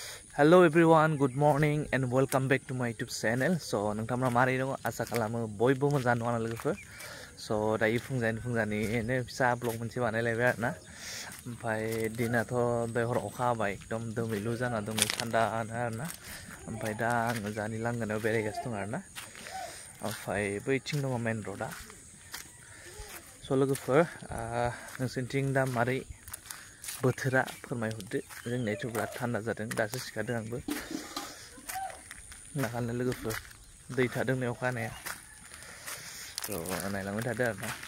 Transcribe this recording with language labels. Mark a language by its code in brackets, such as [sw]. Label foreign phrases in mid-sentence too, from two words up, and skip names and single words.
[en] Hello everyone, good morning and welcome back to my YouTube channel. [brx] So nongtamra mari dong asa kalamo boybo moजां दं आंना लोगोफोर. So दायो फुंजानि फिसा ब्लग मोनसे बानायलायबाय आरोना. ओमफ्राय दिनाथ' दहाय हर अखा हाबाय एकदम दोमैलु जाना दं थान्दा आरोना. ओमफ्राय दा आङो जानि लांगोनायाव बेरायगासिनो दं आरोना. ओमफ्राय बैथिं दङ मेन र'डआ. So लोगोफोर नोंसोरनिथिं दा मारै बोथोरा फोरमायहरदो जोंनियाथ' बिराद थान्दा जादों दासो सिखारदों आंबो नाखानो लोगोफोर दै थादों नै अखा हानाया स' नायलांबाय थादो आरोना